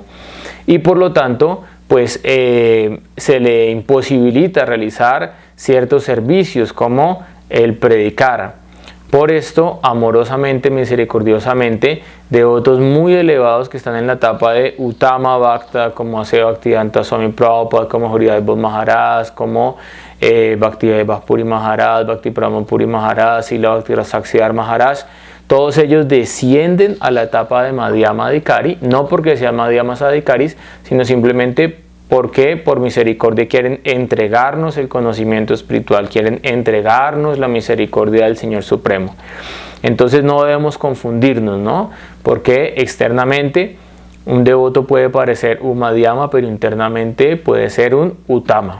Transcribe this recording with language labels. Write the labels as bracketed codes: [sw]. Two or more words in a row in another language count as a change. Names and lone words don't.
[es] Y por lo tanto, pues se le imposibilita realizar ciertos servicios como el predicar. Por esto, amorosamente, misericordiosamente, devotos muy elevados que están en la etapa de [sa] Uttama Bhakta, [es] como Ase Bhaktivedanta Swami Prabhupada, como Hridayabodh Maharaj, como Bhaktivedanta Puri Maharaj, Bhakti Pramod Puri Maharaj, Srila Bhakti Saksiyar Maharaj, todos ellos descienden a la etapa de [sa] Madhyama Adhikari, [es] no porque sean [sa] Madhyamas Adhikaris, [es] sino simplemente porque por misericordia quieren entregarnos el conocimiento espiritual, quieren entregarnos la misericordia del Señor Supremo. Entonces no debemos confundirnos, ¿no? Porque externamente un devoto puede parecer un Madhyama, pero internamente puede ser un Uttama.